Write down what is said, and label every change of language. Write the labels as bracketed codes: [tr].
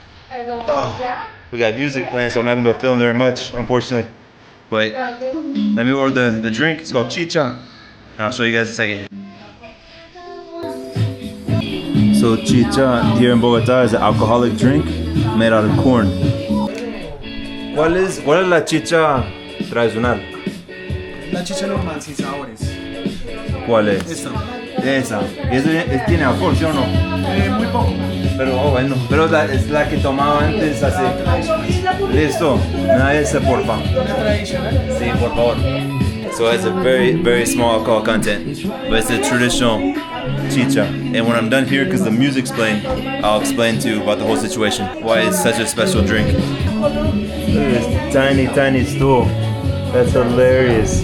[en] Oh, we got music playing, so I'm not able to film very much, unfortunately. But let me order the drink. It's called chicha. I'll show you guys in a second. So chicha here in Bogota is an alcoholic drink made out of corn. [es] ¿Cuál es la chicha tradicional? La chicha normal, sin sabores. ¿Cuál es? Esta. Esa. ¿Tiene alcohol, sí o no? Muy poco. Pero bueno, pero es la que tomaba antes hace. Listo, me da esa porfa. Una tradicional. Sí, por favor. [en] So it has a very, very small alcohol content, but it's a traditional chicha. And when I'm done here, because the music's playing, I'll explain to you about the whole situation, why it's such a special drink. Look at this tiny, tiny stool. That's hilarious.